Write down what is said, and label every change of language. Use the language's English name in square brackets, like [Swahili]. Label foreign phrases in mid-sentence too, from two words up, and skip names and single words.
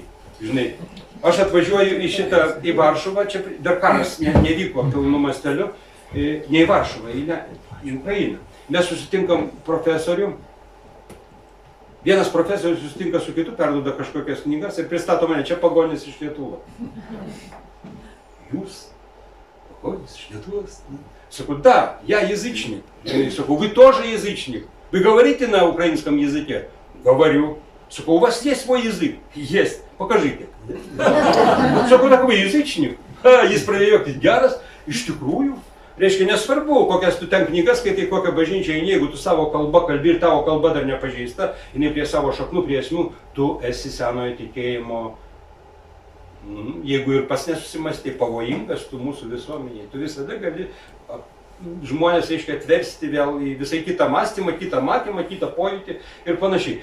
[Lithuanian] Žinai, aš atvažiuoju į Varšuvą, čia dar karas nevyko pilnu masteliu, ne į Varšuvą, į Ukrainą. Mes susitinkam profesorium. Vienas profesorius susitinka su kitu, perduoda kažkokias knygas ir pristato mane, čia pagonis iš Lietuvos. Jūs? Pagonis iš Lietuvos? [Russian] Саку, да, я язычник. Саку, вы тоже язычник. Вы говорите на украинском языке? Говорю. Саку, у вас есть свой язык? Есть. Покажите. Саку, так вы язычник? [Lithuanian] Jis pradėjo juoktis, geras, iš tikrųjų. Reiškia, nesvarbu, kokias tu ten knygas skaitai, kokią bažnyčią eini, jeigu tu savo kalbą kalbi ir tavo kalba dar nepažeista, jinai prie savo šaknų, prie esmių, tu esi senojo tikėjimo, jeigu ir pas nesusimąstai pavojingas tu mūsų visuomeniai, tu visada gali žmonės, reiškia, atversti vėl į visai kitą mąstymą, kitą matymą, kitą pojūtį ir panašiai.